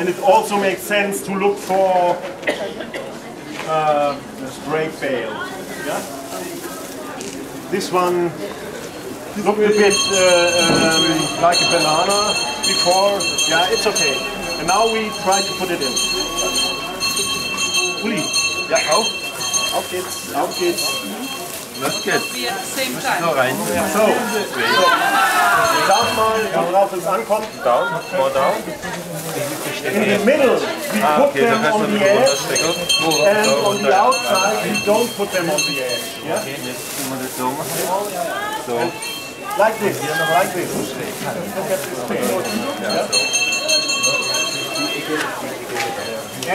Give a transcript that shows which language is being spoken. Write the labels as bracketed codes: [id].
[en] And it also makes sense to look for straight bale. Yeah? This one looked a bit like a banana before. Yeah, it's okay. And now we try to put it in. [de] Uli, ja, auf geht's, auf geht's. Das geht. [en] Same time. [de] So rein. So. Sag mal, worauf es ankommt. [en] Down, more down. In the middle, we put them on the edge, and on the outside, we don't put them on the edge. Yeah? So. Like this, like this. Look at this thing. Yeah?